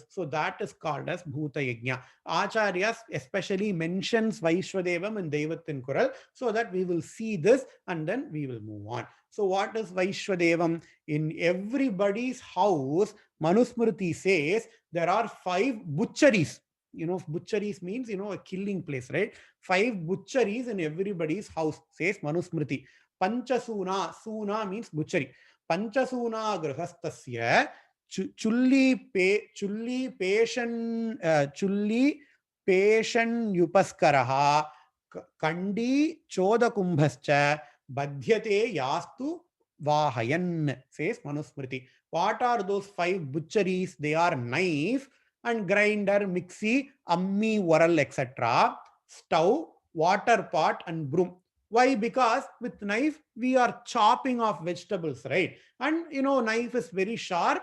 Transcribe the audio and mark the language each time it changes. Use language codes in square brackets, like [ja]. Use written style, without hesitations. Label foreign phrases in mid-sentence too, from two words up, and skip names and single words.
[en] So that is called as Bhuta Yajna. Acharya especially mentions Vaishwadevam in Deivathin Kural, so that we will see this and then we will move on. So what is Vaishwadevam? In everybody's house, Manusmriti says there are 5 butcheries. Butcheries means, a killing place, right? 5 butcheries in everybody's house, says Manusmriti. [sa] Panchasuna, [en] Suna means butchery. [sa] पञ्चसूना गृहस्थस्य चुल्ली पेषण्युपस्करः कण्डनी चोदकुम्भश्च बध्यते यस्तु वाहयन्, [en] says Manusmriti. What are those 5 butcheries? They are knife and grinder, mixie, ammi, varal, etc., stove, water pot, and broom. Why? Because with knife we are chopping off vegetables, right? And knife is very sharp.